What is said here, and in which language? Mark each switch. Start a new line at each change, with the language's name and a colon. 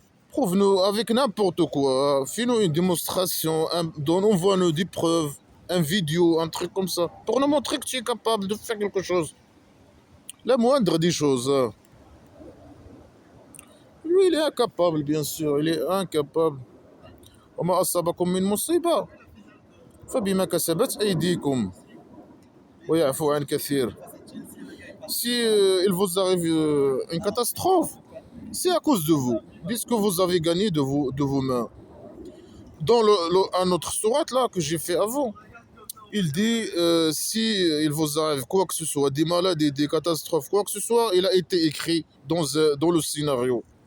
French: Prouve-nous avec n'importe quoi. Fais-nous une démonstration, envoie-nous des preuves, un vidéo, un truc comme ça, pour nous montrer que tu es capable de faire quelque chose. La moindre des choses. Lui, il est incapable, bien sûr, il est incapable.
Arabic: وما أصابكم من مصيبة فبما كسبت أيديكم ويعفو عن كثير.
French: Si il vous arrive une catastrophe, c'est à cause de vous, puisque vous avez gagné de vos mains. Dans un autre sourate là que j'ai fait avant, il dit si il vous arrive quoi que ce soit, des maladies, des catastrophes, quoi que ce soit, il a été écrit dans le scénario.